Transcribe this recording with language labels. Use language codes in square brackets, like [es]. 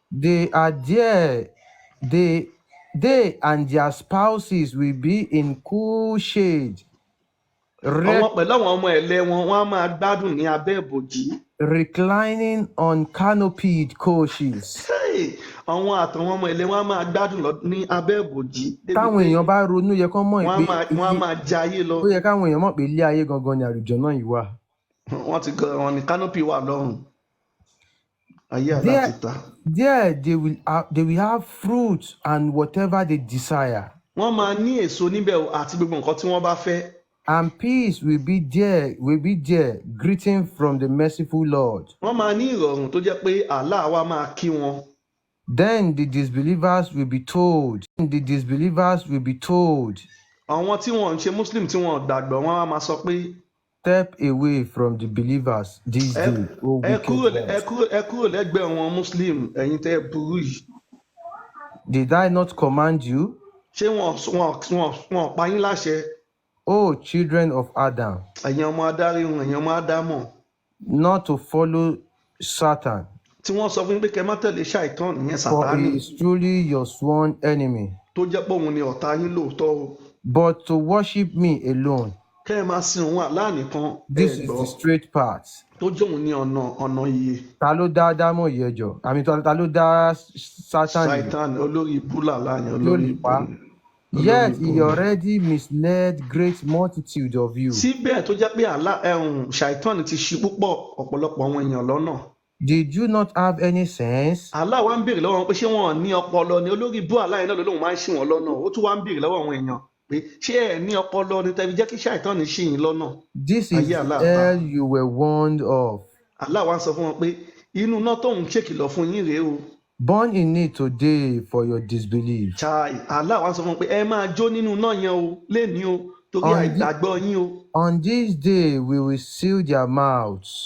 [en] They are there. They and their spouses will be in cool shade. [yo] àwọn pẹ̀lú àwọn ọmọ ẹ̀lẹ́ wọn wọ́n á máa gbádùn ní abẹ́ ìbòjì. [en] Reclining on canopied coaches. [yo] àwọn àtàwọn ọmọ ẹ̀lẹ́ wọn á máa gbádùn ní abẹ́ ìbòjì. Táwọn èèyàn bá ronú yẹ kán mọ̀ pé wọ́n á máa jayé lọ. ó yẹ káwọn èèyàn mọ̀ pé ilé ayé gangan ni àlùjọ náà yìí wà. wọ́n ti gan wọn ní canopy wà lọ́rùn. ayé àlá ti ta. [en] There they will have fruit and whatever they desire. [yo] wọ́n máa ní èso níbẹ̀ àti gbogbo nǹkan tí wọ́n bá fẹ́. [en] And peace will be there, greeting from the merciful Lord. [yo] wọ́n máa ní ìrọ̀rùn tó jẹ́ pé Allah wa máa kí wọn. [en] Then the disbelievers will be told. [yo] àwọn tí wọ́n ń ṣe Muslim tí wọ́n gbàgbọ́ wọ́n á máa sọ pé. [en] Step away from the believers these days. [yo] ẹ kúrò lẹ́gbẹ̀ẹ́ wọn Muslim ẹ̀yin tẹ́ ẹ burú yìí. [en] Did I not command you? [yo] ṣé wọn pa yín láṣẹ. [en] O children of Adam. [yo] ẹ̀yin ọmọ adáríhun ẹ̀yin ọmọ Ádámọ̀. [en] Not to follow Satan. [yo] tí wọ́n sọ fún yín pé kẹ́ má tẹ̀lé ṣàìtàn ìyẹn [en] For [yo] Sátánì. [en] he is truly your sworn enemy. [yo] tó jẹ́ pé òun ni ọ̀tá yín lóòótọ́ o. [en] But to worship me alone. [yo] kẹ́ ẹ máa sin òun Allah nìkan [en] This [yo] ẹ [en] is [yo] gbọ́ [en] the straight path. [yo] tó jóun ní ọ̀nà iye. Ta ló dá Ádámọ̀ yìí ẹjọ́? Àmì ta ló dá Sátánì yìí? Satan olórí ibú làlá yẹn Tí ó olórí lè ibú pa? ni. [en] Yet he already misled great multitude of you. [yo] Síbẹ̀ tó jẹ́ pé Ṣàìtánì ti ṣì púpọ̀ ọ̀pọ̀lọpọ̀ àwọn èèyàn lọ́nà. [en] Did you not have any sense? [yo] Allah wá ń béèrè lọ́wọ́ wọn pé ṣé wọn ò ní ọpọlọ ni olórí ibú Allah yẹn náà lóun máa ń ṣì wọ́n lọ́nà ó tún wá ń béèrè lọ́wọ́ àwọn èèyàn pé ṣé ẹ ní ọpọlọ ni tẹ́bi jẹ́ kí Ṣàìtánì ṣì yín lọ́nà. [en] This is the hell you were warned of. [yo] Allah wá ń sọ fún wọn pé inú náà tóun ṣèkìlọ̀ fún yín rèé o. [en] Born in it today for your disbelief. [yo] Chai, Allah wá sọ fún wọn pé ẹ máa jó nínú náà yẹn o lénìí o torí àìgbàgbọ́ yín o. [en] On this day we will seal their mouths.